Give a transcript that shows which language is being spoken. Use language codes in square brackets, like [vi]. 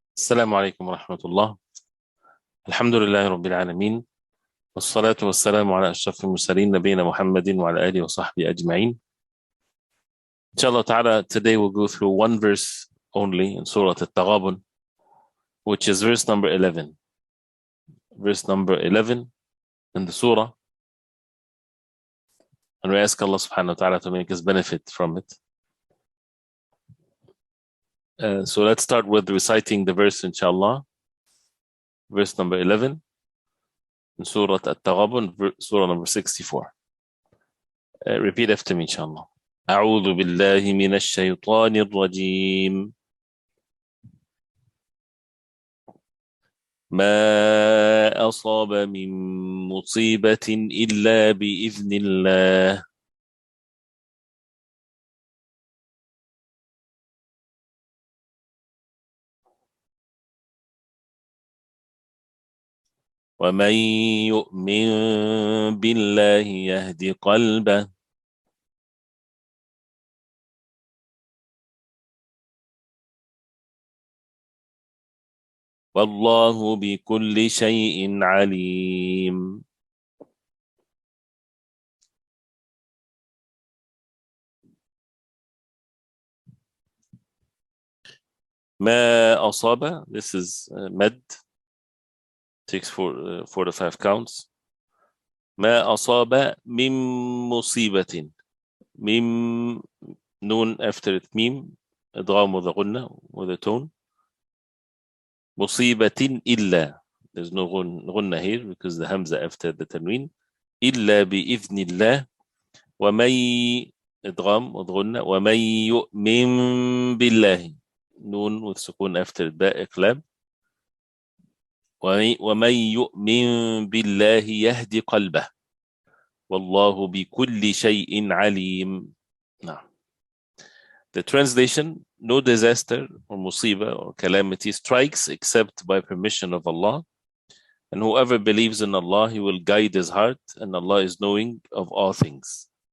[ar] السلام عليكم ورحمة الله. الحمد لله رب العالمين، والصلاة والسلام على أشرف المرسلين نبينا محمد وعلى آله وصحبه أجمعين. [en] Inshallah ta'ala, today we'll go through one verse only in Surah At-Taghabun, which is verse number 11. Verse number 11 in the Surah. And we ask Allah subhanahu wa ta'ala to make us benefit from it. So let's start with reciting the verse, inshallah. Verse number 11 in Surah At-Taghabun, Surah number 64. Repeat after me, inshallah. [ar] أعوذ بالله من الشيطان الرجيم. ما أصاب من مصيبة إلا بإذن الله. ومن يؤمن بالله يهد قلبه. والله بكل شيء عليم. ما أصاب, [en] this is mad, takes 4 to 5 counts. [ar] ما أصاب من مصيبة, ميم نون [en] after it, [ar] ميم إدغام with a غنة [en] with a tone. [ar] مصيبة إلا, [en] there's no غنة here because the hamza after the tanween. [ar] إلا بإذن الله. ومن إدغام [en] with [ar] غنة. ومن يؤمن بالله, نون with سكون [en] after [ar] باء إقلاب. ومن يؤمن بالله يهدي قلبه. والله بكل شيء عليم. [en] Now, the translation: no disaster or musiba or calamity strikes except by permission of Allah, and whoever believes in Allah, He will guide his heart, and Allah is knowing of all things.